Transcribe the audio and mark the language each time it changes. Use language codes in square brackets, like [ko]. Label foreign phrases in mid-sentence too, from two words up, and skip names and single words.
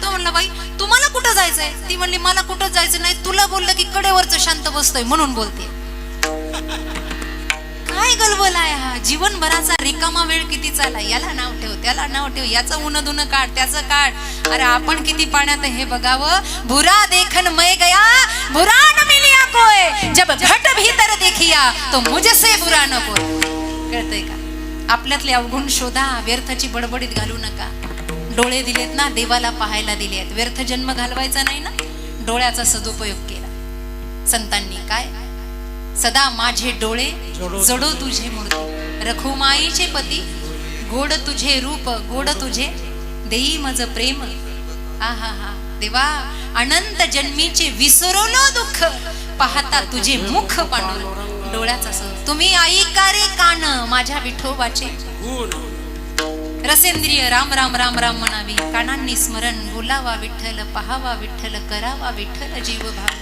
[mr] तो म्हणला बाई तुम्हाला कुठं जायचंय? ती म्हणली मला कुठं जायचं नाही, तुला बोललं की कडेवरचं शांत बसतोय म्हणून बोलते. काय गलबल आहे हा? जीवनभराचा रिकामा वेळ किती चालला, याला नाव ठेव, त्याला नाव ठेव, याचं उन दुन काढ, त्याचं काढ. अरे आपण किती पाण्यात हे बघावं. [hi] भुरा देखन मै गया भुरा न मिलिया कोय, जब घट भीतर देखिया तो मुझसे बुरा न कोय. [mr] कळतंय का? आपल्यातले अवगुण शोधा, व्यर्थाची बडबडीत घालू नका. डोळे दिलेत ना, देवाला पाहायला दिलेत, व्यर्थ जन्म घालवायचा नाही ना. डोळ्याचा सदुपयोग केला संतांनी. काय? सदा माझे डोळे जडो तुझे मूर्ती, रखुमाईचे पती गोड तुझे रूप, गोड तुझे देई मज प्रेम. आहा हा देवा, अनंत जन्मीचे विसरलो दुःख, पाहता तुझे मुख पांडुर. डोळ्याचा तुम्ही ऐका रे कान माझ्या विठोबाचे, रसेंद्रिय राम राम राम राम म्हणावी, कानांनी स्मरण बोलावा विठ्ठल, पहावा विठ्ठल, करावा विठ्ठल जीव भाव.